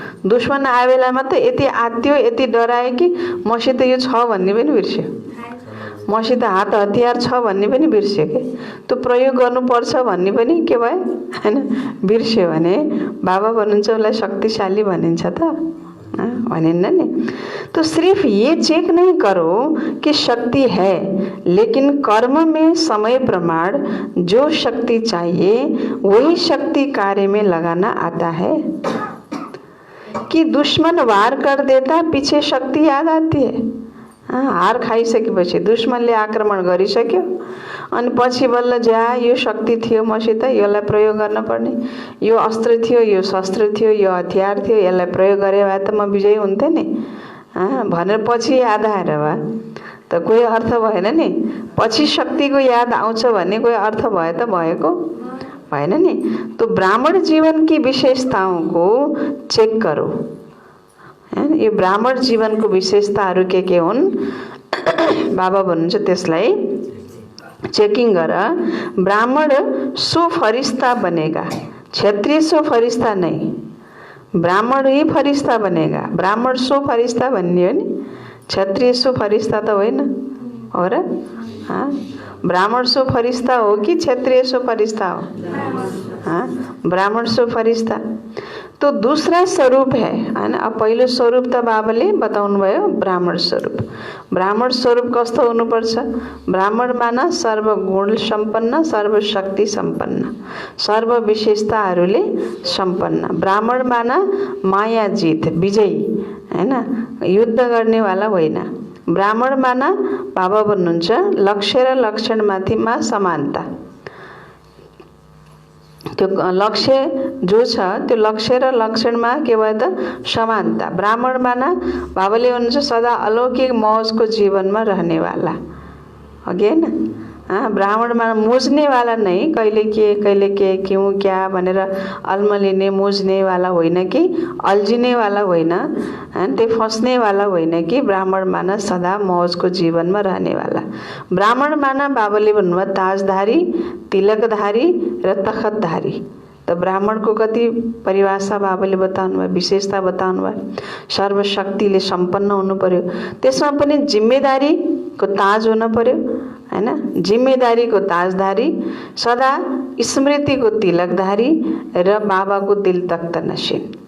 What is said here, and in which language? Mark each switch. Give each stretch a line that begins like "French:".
Nepali: दुश्मन आए बेलामा त यति आत्यो यति डरायो कि मसित यो छ भन्ने पनि बिर्स्यो, मसित हात हतियार छ भन्ने पनि बिर्स्यो के त्यो प्रयोग गर्नुपर्छ भन्ने पनि के भयो हैन बिर्स्यो भने बाबा भन्नुहुन्छ उसलाई शक्तिशाली भनिन्छ त? भनिन्न नि।
Hindi: तो सिर्फ ये चेक नहीं करो कि शक्ति है, लेकिन कर्म में समय प्रमाण जो शक्ति चाहिए वही शक्ति कार्य में लगाना आता है। कि दुश्मन वार कर देता पीछे शक्ति याद आती है।
Nepali: हार खाइसकेपछि दुश्मनले आक्रमण गरिसक्यो अनि पछि बल्ल जा यो शक्ति थियो मसित, यसलाई प्रयोग गर्न पर्ने, यो अस्त्र थियो, यो शस्त्र थियो, यो हतियार थियो, यसलाई प्रयोग गरे भए त म विजयी हुन्थे नि भनेर पछि याद आएर भए त कोही अर्थ भएन नि। पछि शक्तिको याद आउँछ भन्ने कोही अर्थ भए त भएको भएन नि।
Hindi: तो ब्राह्मण जीवन की विशेषताओं को चेक करो।
Nepali: यो ब्राह्मण जीवनको विशेषताहरू के हुन् बाबा भन्नुहुन्छ त्यसलाई चेकिङ गर।
Hindi: ब्राह्मण सो फरिश्ता बनेगा, क्षत्रिय सो फरिश्ता नहीं, ब्राह्मण ही फरिश्ता बनेगा।
Nepali: ब्राह्मण सो फरिश्ता भन्ने हो नि, क्षत्रिय सो फरिश्ता त होइन हो र? ब्राह्मण सो फरिश्ता हो कि क्षत्रिय सो फरिश्ता हो?
Hindi: ब्राह्मण सो फरिश्ता। तो दूसरा स्वरूप है हैन।
Nepali: अब पहिलो स्वरूप त बाबाले बताउनु भयो ब्राह्मण स्वरूप। ब्राह्मण स्वरूप कस्तो हुनुपर्छ? ब्राह्मण माना सर्वगुण सम्पन्न, सर्वशक्ति सम्पन्न, सर्व विशेषताहरूले सम्पन्न। ब्राह्मण माना माया जित विजयी हैन, युद्ध गर्नेवाला होइन। ब्राह्मण माना बाबा भन्नुहुन्छ लक्ष्य र लक्षणमाथिमा समानता। त्यो लक्ष्य जो छ त्यो लक्ष्य र लक्षणमा के भयो त समानता। ब्राह्मण माना बाबाले भन्नुहुन्छ सदा अलौकिक मौजको जीवनमा रहनेवाला, अघि होइन? ब्राह्मण माना
Hindi: मुझ्नेवाला नहीं,
Nepali: कहिले के क्यों क्या भनेर अल्मलिने मुझ्नेवाला होइन कि अल्झिनेवाला होइन, त्यो फस्नेवाला होइन कि ब्राह्मण माना सदा मौजको जीवनमा रहनेवाला। ब्राह्मण माना बाबाले भन्नुभयो ताजधारी, तिलकधारी र तखतधारी। त ब्राह्मणको कति परिभाषा बाबाले बताउनु भयो, विशेषता बताउनु भयो। सर्वशक्तिले सम्पन्न हुनु पर्यो, त्यसमा पनि जिम्मेदारीको ताज हुन पर्यो हैन, जिम्मेदारीको ताजधारी, सदा स्मृतिको तिलकधारी र बाबाको दिल तख्त नशीन।